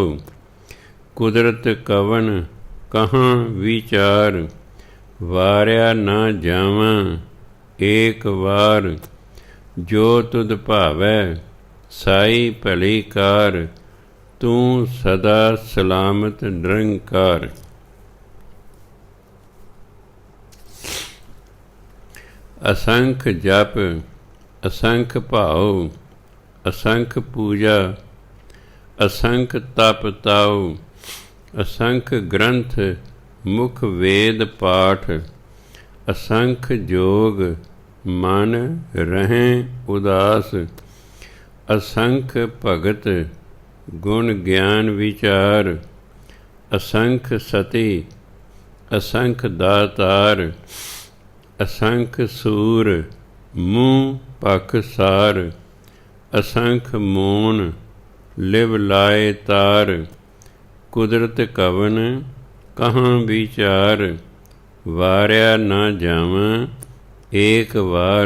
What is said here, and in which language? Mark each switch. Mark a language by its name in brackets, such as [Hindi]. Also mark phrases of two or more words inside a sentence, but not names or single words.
[Punjabi] ਕੁਦਰਤ ਕਵਨ ਕਹਾਂ ਵੀਚਾਰ, ਵਾਰਿਆ ਨ ਜਾਵਾਂ ਏਕ ਵਾਰ। ਜੋ ਤੁਧ ਭਾਵੈ ਸਾਈ ਭਲੀ ਕਾਰ, ਤੂ ਸਦਾ ਸਲਾਮਤ ਨਿਰੰਕਾਰ। ਅਸੰਖ ਜਪ ਅਸੰਖ ਭਾਵ, ਅਸੰਖ ਪੂਜਾ ਅਸੰਖ ਤਪ ਤਾਓ। ਅਸੰਖ ਗ੍ਰੰਥ ਮੁਖ ਵੇਦ ਪਾਠ, ਅਸੰਖ ਜੋਗ ਮਨ ਰਹੇਂ ਉਦਾਸ। ਅਸੰਖ ਭਗਤ ਗੁਣ ਗਿਆਨ ਵੀਚਾਰ, ਅਸੰਖ ਸਤੀ ਅਸੰਖ ਦਾਤਾਰ। ਅਸੰਖ ਸੂਰ ਮੂੰਹ ਪਖ ਸਾਰ, ਅਸੰਖ ਮੋਨ ਲਿਵ ਲਾਏ ਤਾਰ। ਕੁਦਰਤ ਕਵਨ ਕਹਾਂ ਵੀਚਾਰ, ਵਾਰਿਆ ਨ ਜਾਵਾਂ ਏਕ ਵਾਰ।